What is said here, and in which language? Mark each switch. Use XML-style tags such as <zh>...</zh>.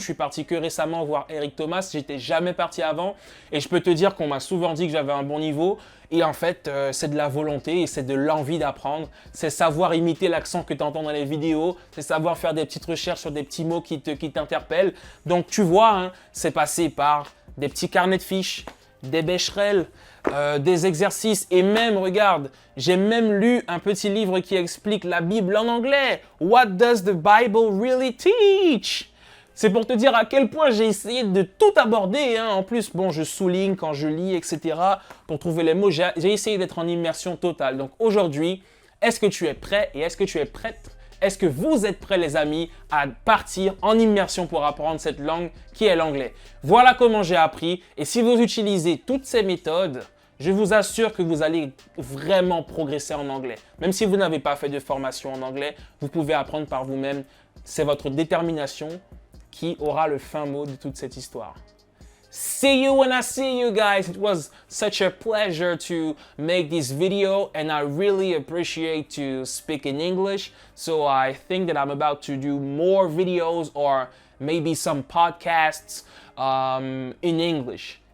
<fr>Je suis parti que récemment voir Eric Thomas, j'étais jamais parti avant et je peux te dire qu'on m'a souvent dit que j'avais un bon niveau et en fait c'est de la volonté et c'est de l'envie d'apprendre, c'est savoir imiter l'accent que tu entends dans les vidéos, c'est savoir faire des petites recherches sur des petits mots qui t'interpellent. Donc tu vois, hein, c'est passé par des petits carnets de fiches, des Becherel, des exercices et même, regarde, j'ai même lu un petit livre qui explique la Bible en anglais.</fr> <en>What does the Bible really teach?</en> <fr>C'est pour te dire à quel point j'ai essayé de tout aborder, hein. En plus, bon, je souligne quand je lis, etc. pour trouver les mots. J'ai essayé d'être en immersion totale. Donc aujourd'hui, est-ce que tu es prêt et est-ce que tu es prête? Est-ce que vous êtes prêts, les amis, à partir en immersion pour apprendre cette langue qui est l'anglais? Voilà comment j'ai appris. Et si vous utilisez toutes ces méthodes, je vous assure que vous allez vraiment progresser en anglais. Même si vous n'avez pas fait de formation en anglais, vous pouvez apprendre par vous-même. C'est votre détermination qui aura le fin mot de toute cette histoire.</fr> <en>See you when I see you guys. It was such a pleasure to make this video and I really appreciate to speak in English. So I think that I'm about to do more videos or maybe some podcasts in English.</en>